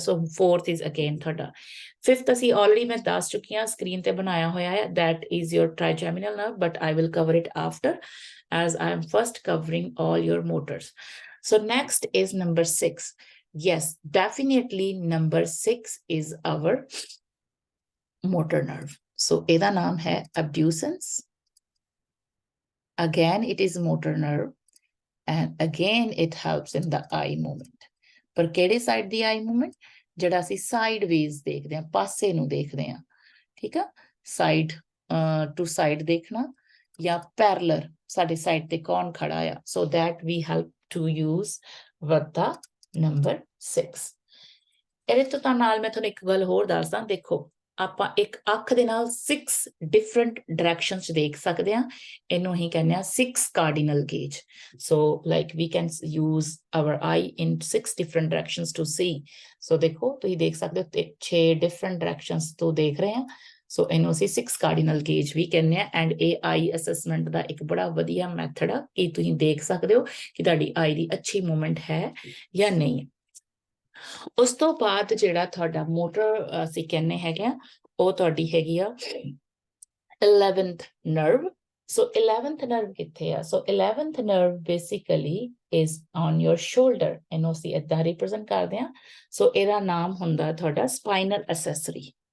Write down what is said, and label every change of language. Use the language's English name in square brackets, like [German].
[English] So 4th is again ਤੁਹਾਡਾ. [Punjabi] 5th ਅਸੀਂ already ਮੈਂ ਦੱਸ ਚੁੱਕੀ ਹਾਂ, ਸਕਰੀਨ ਤੇ ਬਣਾਇਆ ਹੋਇਆ ਹੈ, [English] that is your trigeminal nerve, but I will cover it after, as I am first covering all your motors. So next is number 6. Yes, definitely number 6 is our motor nerve. [Punjabi] So ਇਹਦਾ ਨਾਮ ਹੈ abducens. [English] Again, it is motor nerve, and again it helps in the eye movement. [Punjabi] ਪਰ ਕਿਹੜੇ side ਦੀ eye movement? ਜਿਹੜਾ ਅਸੀਂ sideways ਦੇਖਦੇ ਹਾਂ, ਪਾਸੇ ਨੂੰ ਦੇਖਦੇ ਹਾਂ, ਠੀਕ ਆ? Side to side ਦੇਖਣਾ, ਜਾਂ parallel, ਸਾਡੇ ਸਾਈਡ ਤੇ ਕੌਣ ਖੜਾ ਆ, [English] so that we help to use with the number 6. [Punjabi] ਇਹਦੇ ਤੋਂ ਨਾਲ ਮੈਂ ਤੁਹਾਨੂੰ ਇੱਕ ਗੱਲ ਹੋਰ ਦੱਸਦਾ, ਦੇਖੋ ਆਪਾਂ ਇੱਕ ਅੱਖ ਦੇ ਨਾਲ 6 different directions 'ਚ ਦੇਖ ਸਕਦੇ ਹਾਂ, ਇਹਨੂੰ ਹੀ ਕਹਿੰਦੇ ਆ 6 cardinal gauge. [English] So like we can use our eye in 6 different directions to see. [Punjabi] So ਦੇਖੋ ਤੁਸੀਂ ਦੇਖ ਸਕਦੇ ਹੋ 6 different directions ਤੋਂ ਦੇਖ ਰਹੇ ਹਾਂ, so ਇਹਨੂੰ ਅਸੀਂ 6 cardinal gauge ਵੀ ਕਹਿੰਦੇ ਆ, and ਇਹ eye assessment ਦਾ ਇੱਕ ਬੜਾ ਵਧੀਆ ਮੈਥਡ ਆ ਕਿ ਤੁਸੀਂ ਦੇਖ ਸਕਦੇ ਹੋ ਕਿ ਤੁਹਾਡੀ ਆਈ ਦੀ ਅੱਛੀ ਮੂਵਮੈਂਟ ਹੈ ਜਾਂ ਨਹੀਂ। ਉਸ ਤੋਂ ਬਾਅਦ ਜਿਹੜਾ ਤੁਹਾਡਾ ਮੋਟਰ ਅਸੀਂ ਕਹਿੰਦੇ ਹੈਗੇ ਆ, ਉਹ ਤੁਹਾਡੀ ਹੈਗੀ ਆ 11th nerve. [English] So 11th nerve ਕਿੱਥੇ ਆ? So 11th nerve basically is on your shoulder, [Punjabi] ਇਹਨੂੰ ਅਸੀਂ ਏਦਾਂ ਰਿਪਰੈਜ਼ੈਂਟ ਕਰਦੇ ਆ। So ਇਹਦਾ ਨਾਮ ਹੁੰਦਾ ਤੁਹਾਡਾ spinal accessory.